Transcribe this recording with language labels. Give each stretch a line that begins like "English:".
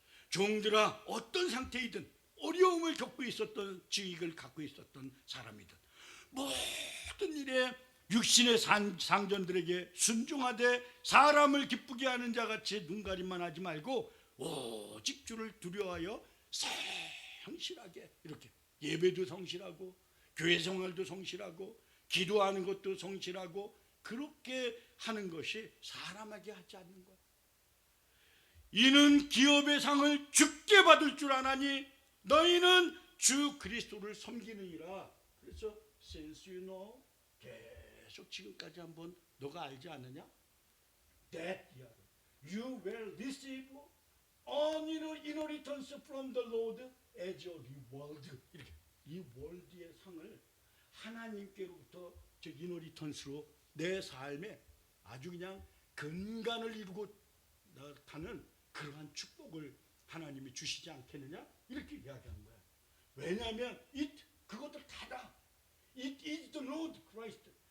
Korean: 종들아 어떤 상태이든 어려움을 겪고 있었던 지위를 갖고 있었던 사람이든 모든 일에 육신의 상전들에게 순종하되 사람을 기쁘게 하는 자같이 눈가림만 하지 말고 오직 주를 두려워하여 성실하게 이렇게 예배도 성실하고 교회 생활도 성실하고 기도하는 것도 성실하고 그렇게 하는 것이 사람에게 하지 않는 것. 이는 기업의 상을 주께 받을 줄 아나니 너희는 주 그리스도를 섬기느니라. 그래서
English: since you know
Korean: 계속 지금까지 한번 너가 알지 않느냐?
English: That you will receive an inheritance from the Lord as a reward.
Korean: 이렇게 이 월드의 상을 하나님께로부터 저 이너리턴스로 내 삶에 아주 그냥 근간을 이루고 가는 그러한 축복을 하나님이 주시지 않겠느냐 이렇게 이야기하는 거야. 왜냐하면 그것들 다다.
English: It is the Lord Christ.